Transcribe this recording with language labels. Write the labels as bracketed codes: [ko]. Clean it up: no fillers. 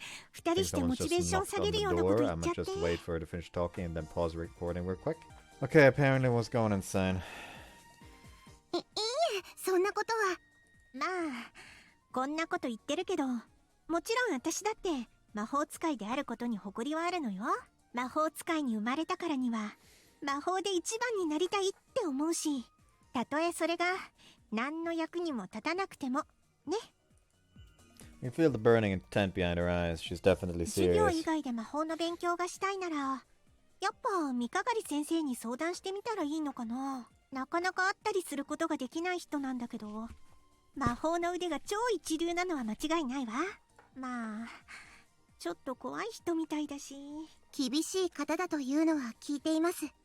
[ja] 二人してモチベーション下げるようなこと言っちゃって。 [en] I'm gonna just wait for her to finish talking and then pause the recording real quick. Okay, apparently was going insane. [ja] いいえ、そんなことは。まあ、こんなこと言ってるけど、もちろん私だって魔法使いであることに誇りはあるのよ。魔法使いに生まれたからには、魔法で一番になりたいって思うし、たとえそれが何の役にも立たなくても、ね。 [en] You feel the burning intent behind her eyes. She's definitely [ja] 授業 [en] serious. [ja] 以外で魔法の勉強がしたいなら、やっぱ三鏡先生に相談してみたらいいのかな。なかなか会ったりすることができない人なんだけど、魔法の腕が超一流なのは間違いないわ。まあ、ちょっと怖い人みたいだし。厳しい方だというのは聞いています。